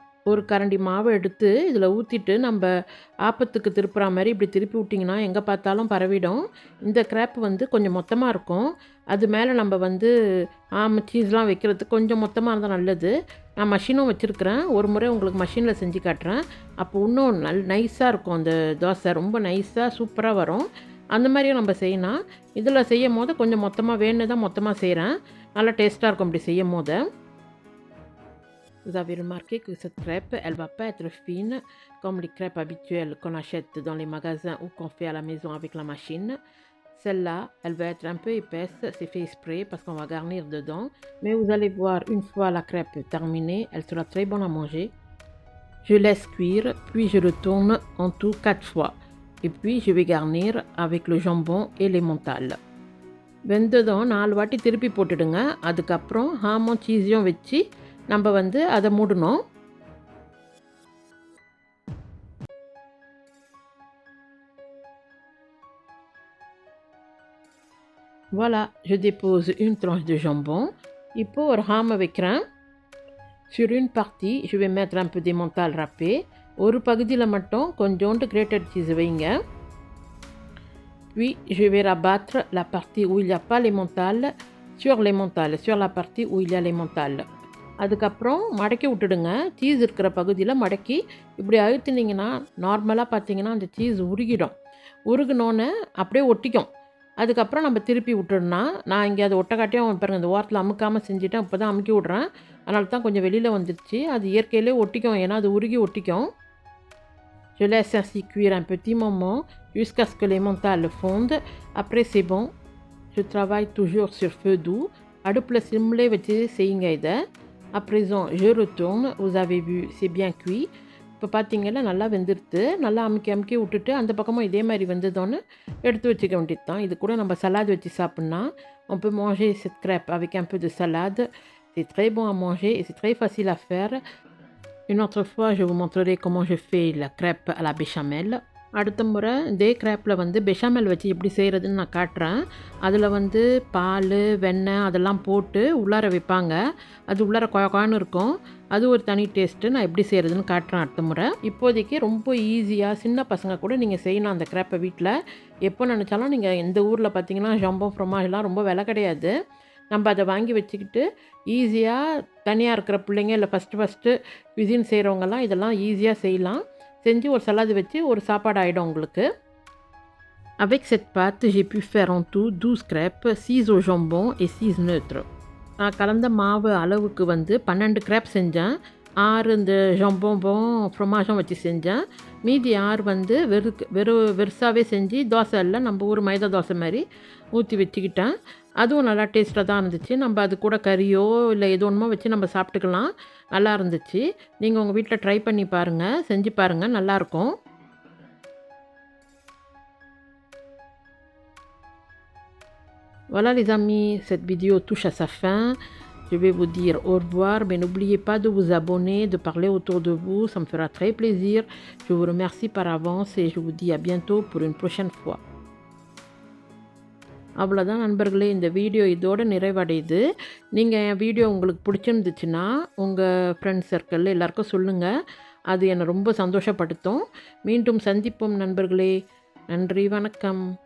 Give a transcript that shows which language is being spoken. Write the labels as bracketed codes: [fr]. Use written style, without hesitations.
[ta] ஒரு கரண்டி மாவை எடுத்து இதில் ஊற்றிட்டு நம்ம ஆப்பத்துக்கு திருப்புற மாதிரி இப்படி திருப்பி விட்டிங்கன்னா எங்கே பார்த்தாலும் பரவிடும். இந்த கிராப் கொஞ்சம் மொத்தமாக இருக்கும். அது மேலே நம்ம சீஸ்லாம் வைக்கிறதுக்கு கொஞ்சம் மொத்தமாக இருந்தால் நல்லது. நான் மஷினும் வச்சுருக்கிறேன். ஒரு முறை உங்களுக்கு மஷினில் செஞ்சு காட்டுறேன். அப்போ இன்னும் நைஸாக இருக்கும் அந்த தோசை, ரொம்ப நைஸாக சூப்பராக வரும். அந்த மாதிரியும் நம்ம செய்யலாம். இதில் செய்யும் போது கொஞ்சம் மொத்தமாக வேணுன்னு தான் மொத்தமாக செய்கிறேன். நல்லா டேஸ்ட்டாக இருக்கும் இப்படி செய்யும் போது. [fr] Vous avez remarqué que cette crêpe, elle ne va pas être fine comme les crêpes habituelles qu'on achète dans les magasins ou qu'on fait à la maison avec la machine. Celle-là, elle va être un peu épaisse, c'est fait exprès parce qu'on va garnir dedans. Mais vous allez voir, une fois la crêpe terminée, elle sera très bonne à manger. Je laisse cuire, puis je le tourne en tout 4 fois. Et puis je vais garnir avec le jambon et les mentales. [ta] வெந்ததும் 4 வாட்டி திருப்பி போட்டுடுங்க. அதுக்கப்புறம் ஹாமும் சீஸையும் வச்சு நம்ம அதை மூடணும். [fr] Voilà, je dépose une tranche de jambon. [ta] இப்போ ஒரு ஹாமை வைக்கிறேன். [fr] Sur une partie, je vais mettre un peu d'emmental râpé. [ta] ஒரு பகுதியில் மட்டும் கொஞ்சோண்டு கிரேட்டட் சீஸ் வைங்க. [fr] Puis je vais rabattre la partie où il n'y a pas l'emmental sur l'emmental, sur la partie où il y a l'emmental. [ta] அதுக்கப்புறம் மடக்கி விட்டுடுங்க. Cheese இருக்கிற பகுதியில் மடக்கி இப்படி அழுத்தினீங்கன்னா நார்மலாக பார்த்தீங்கன்னா அந்த சீஸ் உருகிடும். உருகுனோன்னே அப்படியே ஒட்டிக்கும். அதுக்கப்புறம் நம்ம திருப்பி விட்டுடலாம். நான் இங்கே அதை ஒட்டக்காட்டியும் பாருங்கள் இந்த ஓரத்தில் அமுக்காமல் செஞ்சுட்டேன். இப்போ தான் அமுக்கி விட்றேன். அதனால தான் கொஞ்சம் வெளியில் வந்துடுச்சு. அது இயற்கையிலே ஒட்டிக்கும், ஏன்னா அது உருகி ஒட்டிக்கும். [fr] Je laisse ainsi cuire un petit moment jusqu'à ce que les mentales fondent. Après c'est bon. Je travaille toujours sur feu doux. [ta] அடுப்பில் சிம்லே வச்சு செய்யுங்க இதை. [fr] À présent je retourne. Vous avez vu c'est bien cuit. [ta] இப்போ பார்த்தீங்கன்னா நல்லா வெந்துடுத்து. நல்லா அமுக்கி அமுக்கி விட்டுட்டு அந்த பக்கமும் இதே மாதிரி வெந்ததோன்னு எடுத்து வச்சுக்க வேண்டியது தான். இது கூட நம்ம சலாட் வச்சு சாப்பிட்லாம். [fr] On peut manger cette crêpe avec un peu de salade. C'est très bon à manger et c'est très facile à faire. Une autre fois, je vous montrerai comment je fais la crêpe à la béchamel. [ta] அடுத்த முறை இதே கிரேப்பில் வந்து பெஷாமெல் வச்சு எப்படி செய்கிறதுன்னு நான் காட்டுறேன். அதில் வந்து பால், வெண்ணெய் அதெல்லாம் போட்டு உள்ளார வைப்பாங்க. அது உள்ளார குழன்னு இருக்கும். அது ஒரு தனி டேஸ்ட்டு. நான் எப்படி செய்கிறதுன்னு காட்டுறேன் அடுத்த முறை. இப்போதைக்கு ரொம்ப ஈஸியாக சின்ன பசங்க கூட நீங்கள் செய்யலாம் அந்த கிரேப்பை வீட்டில். எப்போ நினச்சாலும் நீங்கள் இந்த ஊரில் பார்த்தீங்கன்னா ஜம்போ ஃப்ரொமாஜ்லாம் ரொம்ப விலை கிடையாது. நம்ம அதை வாங்கி வச்சுக்கிட்டு ஈஸியாக தனியாக இருக்கிற பிள்ளைங்க இல்லை ஃபஸ்ட்டு குசின் செய்கிறவங்கலாம் இதெல்லாம் ஈஸியாக செய்யலாம். செஞ்சு ஒரு சலாது வச்சு ஒரு சாப்பாடு ஆகிடும் உங்களுக்கு. [fr] Avec cette pâte, j'ai pu faire en tout 12 crêpes, 6 au jambon et 6 neutres. [ta] நான் கலந்த மாவு அளவுக்கு வந்து 12 கிரேப் செஞ்சேன். 6 இந்த ஜம்போம்பும் ஃப்ரொமாஜும் வச்சு செஞ்சேன். மீதி 6 வந்து வெறுசாகவே செஞ்சு தோசை இல்லை நம்ம ஊர் மைதா தோசை மாதிரி ஊற்றி வச்சுக்கிட்டேன். அதுவும் நல்லா டேஸ்ட்டாக தான் இருந்துச்சு. நம்ம அது கூட கறியோ இல்லை எது ஒன்றுமோ வச்சு நம்ம சாப்பிட்டுக்கலாம். நல்லா இருந்துச்சு. நீங்கள் உங்கள் வீட்டில் ட்ரை பண்ணி பாருங்கள், செஞ்சு பாருங்கள், நல்லாயிருக்கும். [fr] Voilà les amis, cette vidéo touche à sa fin. Je vais vous dire au revoir, mais n'oubliez pas de vous abonner, de parler autour de vous, ça me fera très plaisir. Je vous remercie par avance et je vous dis à bientôt pour une prochaine fois. [ta] அவ்வளோதான் நண்பர்களே, இந்த video இதோடு நிறைவடையுது. நீங்கள் என் video உங்களுக்கு பிடிச்சிருந்துச்சுன்னா உங்கள் friends சர்க்கிளில் எல்லாருக்கும் சொல்லுங்கள். அது என்னை ரொம்ப சந்தோஷப்படுத்தும். மீண்டும் சந்திப்போம் நண்பர்களே. நன்றி, வணக்கம்.